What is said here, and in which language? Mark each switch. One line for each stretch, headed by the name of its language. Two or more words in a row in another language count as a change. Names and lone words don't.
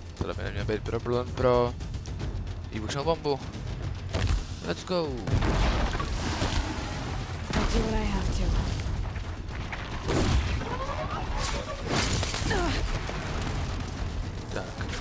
Czech: tohle by neměl být problém pro výbušnou bombu.
English: Let's go! I'll do what I have to.
Czech: Tak.